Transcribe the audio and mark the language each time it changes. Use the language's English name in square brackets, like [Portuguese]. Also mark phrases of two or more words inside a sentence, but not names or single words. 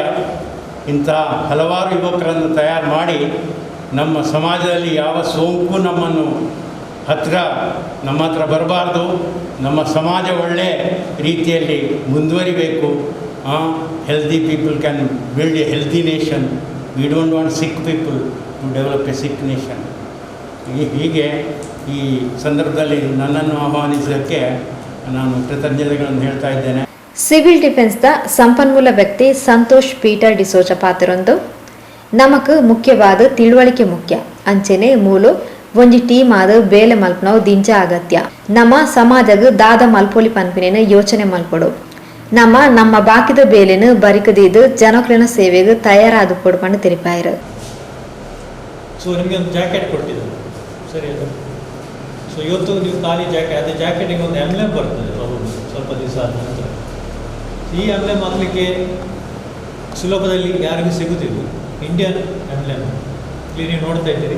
[Kannada] ಇಂಥ ಹಲವಾರು ಯುವಕರನ್ನು ತಯಾರು ಮಾಡಿ ನಮ್ಮ ಸಮಾಜದಲ್ಲಿ ಯಾವ ಸೋಂಕು ನಮ್ಮ ಹತ್ರ ಬರಬಾರ್ದು. ನಮ್ಮ ಸಮಾಜ ಒಳ್ಳೆಯ ರೀತಿಯಲ್ಲಿ ಮುಂದುವರಿಬೇಕು. [English] Healthy people can build a healthy nation. We don't want sick people to develop a sick nation. [Kannada] ಹೀಗೆ ಈ ಸಂದರ್ಭದಲ್ಲಿ ನನ್ನನ್ನು ಆಹ್ವಾನಿಸೋದಕ್ಕೆ ನಾನು ಕೃತಜ್ಞತೆಗಳನ್ನು ಹೇಳ್ತಾ ಇದ್ದೇನೆ. [Tulu] ಸಿವಿಲ್ ಡಿಫೆನ್ಸ್ದ ಸಂಪನ್ಮೂಲ ವ್ಯಕ್ತಿ ಸಂತೋಷ್ ಪೀಟರ್ ಡಿಸೋಜ ಪಾತ್ರರೊಂದು ನಮಕ್ ಮುಖ್ಯವಾದ ತಿಳುವಳಿಕೆ ಮುಖ್ಯ ಅಂಚೆನೆ ಮೂಲು ಒಂಜಿ ಟೀಮ್ ಆದ ಬೇಲೆ ಮಲ್ಪನವು ದಿಂಜ ಅಗತ್ಯ. ನಮ್ಮ ಸಮಾಜಗ್ ದಾದ ಮಲ್ಪೊಲಿ ಪನ್ಪಿನೇನು ಯೋಚನೆ ಮಲ್ಪೊಡು. ನಮ್ಮ ಬಾಕಿದ ಬೇಲೆನು ಬರಿಕದಿದ್ದು ಜನಕ್ರನ ಸೇವೆಗೆ ತಯಾರಾದ ಕೊಡ್ಕೊಂಡು ತಿರುಪಾಯಿರು. [Kannada] ಸೊ ನಿಮಗೆ ಒಂದು ಜಾಕೆಟ್ ಕೊಟ್ಟಿದ್ದಾರೆ, ಸರಿ ಅದು. ಸೊ ಇವತ್ತು ನೀವು ಖಾಲಿ ಜಾಕೆಟ್, ಅದೇ ಜಾಕೆಟಿಗೆ ಒಂದು ಎಂಬ್ಲೆಮ್ ಬರ್ತದೆ ಸ್ವಲ್ಪ ದಿವಸ ಆದ ನಂತರ. ಈ ಎಂಬ್ಲೆಮ್ ಹಾಕಲಿಕ್ಕೆ ಸುಲಭದಲ್ಲಿ ಯಾರಿಗೂ ಸಿಗುತ್ತಿಲ್ಲ. ಇಂಡಿಯನ್ ಎಂಬ್ಲೆಮ್ ಇಲ್ಲಿ ನೀವು ನೋಡ್ತಾ ಇದ್ದೀರಿ.